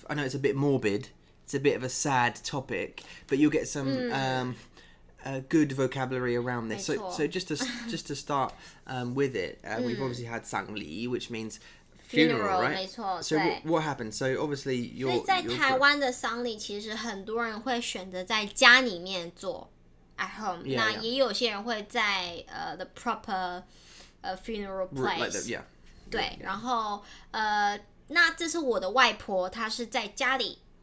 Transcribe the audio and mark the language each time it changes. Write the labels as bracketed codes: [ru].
[en] I know it's a bit morbid. It's a bit of a sad topic, but you'll get some. Good vocabulary around this. So just to start with it, we've obviously had 丧礼, which means funeral, right? [zh] 没错。 [en] So what happened? So obviously [zh] 所以在台湾的丧礼，其实很多人会选择在家里面做 [en] at home. [zh] 那也有些人会在 [en] the proper funeral place. [zh] 对，然后那这是我的外婆，她是在家里。